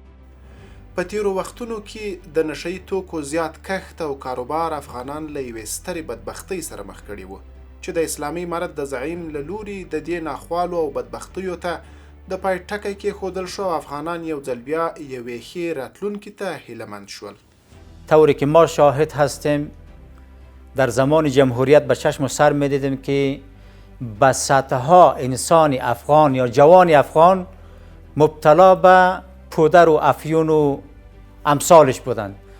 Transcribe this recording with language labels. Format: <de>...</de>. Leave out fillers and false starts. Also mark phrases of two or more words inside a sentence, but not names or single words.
<ps>په تیرو وختونو کې د نشهیي توکو زیات کښت او کاروبار افغانان له یوې سترې بدبختۍ سره مخ کړي وو چې د اسلامي امارت د زعیم له لوري د دې ناخوالو او بدبختیو ته د پای ټکی کېښودل شو او افغانان یو ځل بیا یوې ښې راتلونکي ته هیلهمند شول.</ps> <fa>طوری که ما شاهد هستیم در زمان جمهوریت به چشم و سر می‌دیدیم که به صدها انسان افغان یا جوان افغان مبتلا به پودر و افیون و امثالش بودند.</fa>